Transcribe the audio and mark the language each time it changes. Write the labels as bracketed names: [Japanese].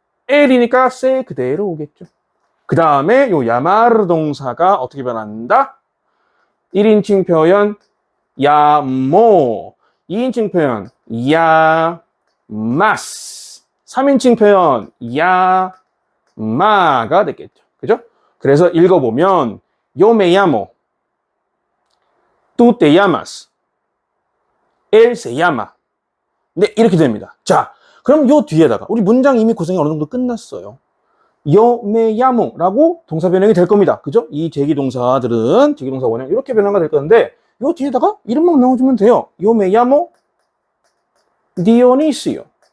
[Korean] 엘이니까 세 그대로 오겠죠. 그 다음에 요 야마르 동사가 어떻게 변한다? 1인칭 표현 야모, 2인칭 표현 야마스, 3인칭 표현 야마가 됐겠죠. 그죠? 그래서 읽어보면 [Spanish] Yo me llamo, tú te llamas, él se llama. [Korean] 네, 이렇게 됩니다. 자, 그럼 요 뒤에다가 우리 문장 이미 구성이 어느 정도 끝났어요. [Spanish] Yo me llamo [Korean] 라고 동사 변형이 될 겁니다. 그죠? 이 제기동사들은 제기동사 원형 이렇게 변화가 될 건데 요 뒤에다가 이름만 넣어주면 돼요. [Spanish] Yo me llamo Dionisio.